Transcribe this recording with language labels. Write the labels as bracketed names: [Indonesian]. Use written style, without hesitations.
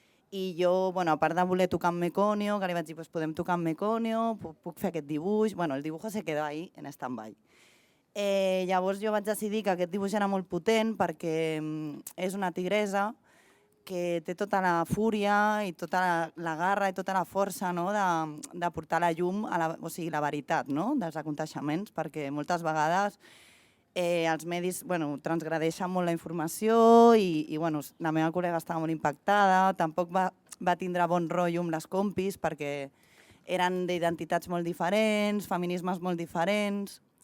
[Catalan] I jo, bueno, a part de voler tocar amb Meconio, que li vaig dir, pues, podem tocar amb Meconio, puc fer aquest dibuix. [Spanish] Bueno, el dibujo se quedó ahí, en stand-by. [Catalan] Llavors jo vaig decidir que aquest dibuix era molt potent perquè és una tigresa que té tota la fúria i tota la garra i tota la força, no? de portar la llum, o sigui, la veritat, no? Dels aconteixements, perquè moltes vegades els medis transgredeixen molt la informació i la meva col·lega estava molt impactada, tampoc va tindre bon rotllo amb les compis perquè eren d'identitats molt diferents, feminismes molt diferents.